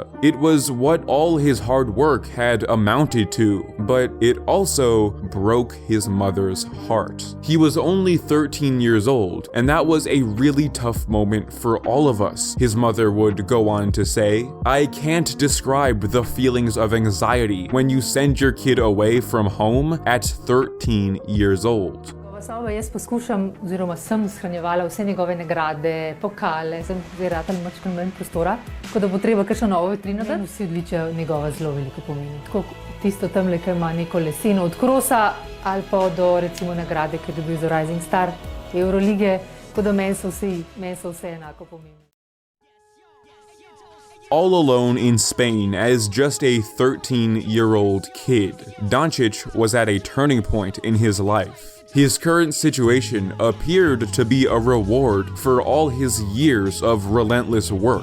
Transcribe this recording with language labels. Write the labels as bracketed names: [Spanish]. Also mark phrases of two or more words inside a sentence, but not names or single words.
[English] It was what all his hard work had amounted to, but it also broke his mother's heart. He was only 13 years old, and that was a really tough moment for all of us, his mother would go on to say. "I can't describe the feelings of anxiety when you send your kid away from home at 13 years old." [Slovenian] Sobe, jaz poskušam, oziroma sem shranjevala vse njegove nagrade, pokale, sem zdaj ratala malo manj prostora, tako da bo treba kakšno novo vitrino dati. Vsi odličja njegova zelo veliko pomeni. Tako tisto tamle, ki ima neko leseno od krosa, ali pa do recimo nagrade, ki je dobil za Rising Star Eurolige, tako da meni so vse enako pomembni. [English] All alone in Spain as just a 13-year-old kid, Doncic was at a turning point in his life. His current situation appeared to be a reward for all his years of relentless work.